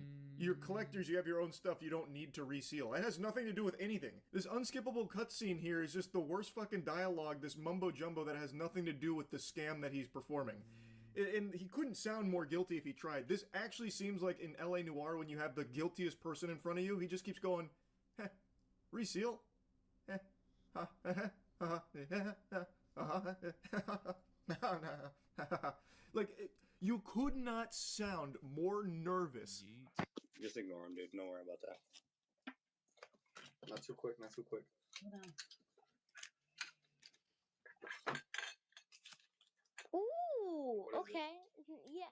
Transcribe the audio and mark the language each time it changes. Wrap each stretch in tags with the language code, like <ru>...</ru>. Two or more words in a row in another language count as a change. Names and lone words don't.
<en>You're collectors. You have your own stuff. You don't need to reseal. It has nothing to do with anything. This unskippable cutscene here is just the worst fucking dialogue. This mumbo jumbo that has nothing to do with the scam that he's performing. And he couldn't sound more guilty if he tried. This actually seems like in LA Noire when you have the guiltiest person in front of you. He just keeps going, heh, reseal. Heh, ha, ha, ha, ha, like, you could not sound more nervous. Just ignore him, dude. Don't worry about that. Not too quick. Not too quick. Hold on. Ooh, okay. Yes.</en>